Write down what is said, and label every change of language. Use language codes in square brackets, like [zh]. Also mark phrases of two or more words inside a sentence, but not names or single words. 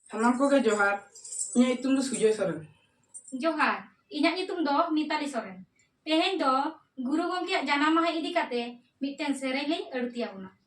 [sat] Salam ko ke Johar. Inya itum do Sujoy Soren. जोहार इन्हां नितुम दो मिताली सोरेन तेहेन दो गुरु गंगे जाना माह इदी काते मिटन सेरेन ले अड़तिया बुना